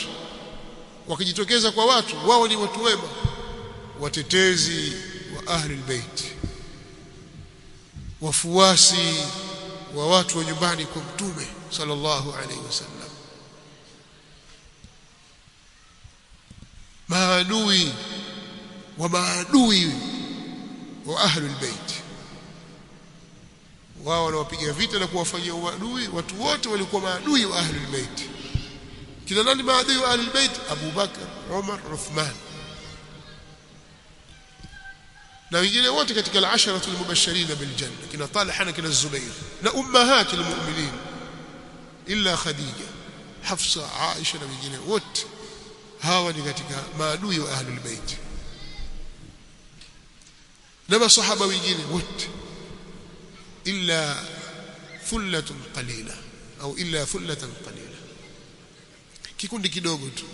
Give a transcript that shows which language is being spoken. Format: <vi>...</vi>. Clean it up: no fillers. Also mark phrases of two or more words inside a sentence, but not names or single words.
<sw>Wakijitokeza kwa watu, wao ni watu wema, watetezi wa</sw> <ar>أهل البيت,</ar> <sw>wafuasi wa watu wa nyumbani kwa Mtume</sw> <ar>صلى الله عليه وسلم,</ar> <sw>maadui wa</sw> <ar>أهل البيت.</ar> <sw>Wao wanawapiga vita na kuwafanyia uadui watu wote walikuwa maadui wa</sw> <ar>أهل البيت.</ar> <sw>Kila nani maadui wa</sw> <ar>أهل البيت?</ar> <sw>Abu Bakar, Umar, Uthman na wengine wote katika</sw> <ar>العشرة المبشرين بالجنة,</ar> <sw>kina Talha na kina Zubair na</sw> <ar>أمهات المؤمنين</ar> <sw>illa Khadija, Hafsa, Aisha na wengine wote. Hawa ni katika maadui wa</sw> <ar>أهل البيت.</ar> <sw>Na masahaba wengine wote</sw> <ar>إلا ثلة قليلة</ar> <sw>au</sw> <ar>إلا ثلة قليلة,</ar> <sw>kikundi kidogo tu.</sw>